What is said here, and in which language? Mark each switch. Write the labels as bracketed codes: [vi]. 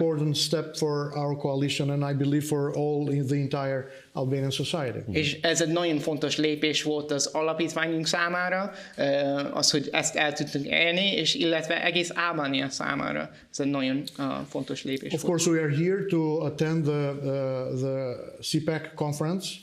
[en] important step for our coalition, and I believe for all in the entire Albanian society. [hu] És ez egy nagyon fontos lépés volt az alapítványunk számára, az, hogy ezt el tudtunk élni, és illetve egész Albánia számára. Ez egy nagyon fontos lépés [en] Of [hu] volt. [en] course, we are here to attend the CPAC conference.